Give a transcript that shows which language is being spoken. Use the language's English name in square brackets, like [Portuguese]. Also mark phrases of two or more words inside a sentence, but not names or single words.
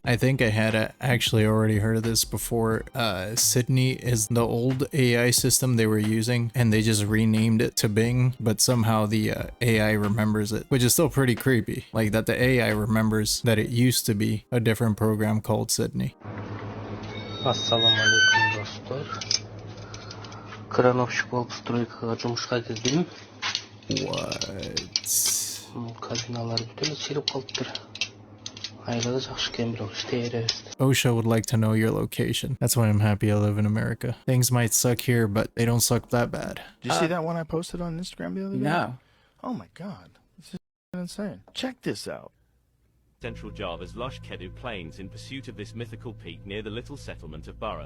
[English] I think I had actually already heard of this before. Sydney is the old AI system they were using, and they just renamed it to Bing, but somehow the AI remembers it, which is still pretty creepy. Like that the AI remembers that it used to be a different program called Sydney. [Kazakh] Ассалаумалейкум, достор. Крановщик болып стройкаға жұмысқа келдім. [English] What? [Kazakh] Кабиналар бүтін сиріп қалыптыр. Айлығы жақсы екен, бірақ істей береміз. [English] OSHA would like to know your location. That's why I'm happy I live in America. Things might suck here, but they don't suck that bad. Did you see that one I posted on Instagram the other day? No. Oh my god. This is insane. Check this out. Central Java's lush Kedu plains in pursuit of this mythical peak near the little settlement of Burra.